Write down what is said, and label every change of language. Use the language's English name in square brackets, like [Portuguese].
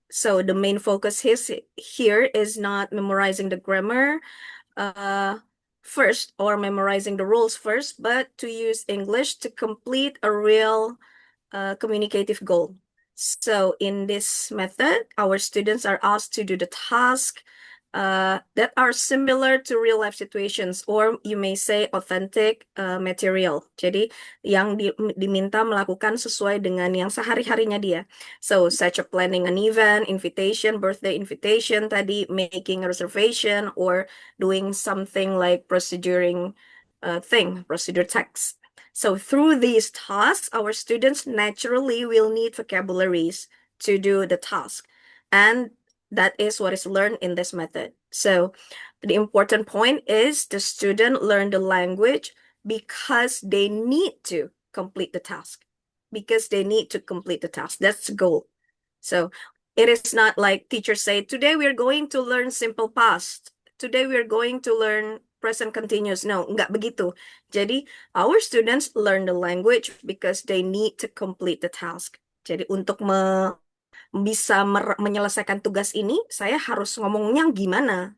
[English] So the main focus here is not memorizing the grammar first or memorizing the rules first, but to use English to complete a real communicative goal. So in this method, our students are asked to do the task that are similar to real life situations, or you may say authentic material. [Indonesian] Jadi yang diminta melakukan sesuai dengan yang sehari-harinya dia. [English] So such a planning an event, invitation, birthday invitation [Indonesian] tadi, [English] making a reservation, or doing something like procedure text. So through these tasks, our students naturally will need vocabularies to do the task. And that is what is learned in this method. So the important point is the student learn the language because they need to complete the task. Because they need to complete the task. That's the goal. So it is not like teachers say, today we are going to learn simple past. Today we are going to learn present continuous. No, [Indonesian] enggak begitu. Jadi [English] our students learn the language because they need to complete the task. [Indonesian] Jadi untuk bisa menyelesaikan tugas ini, saya harus ngomongnya gimana.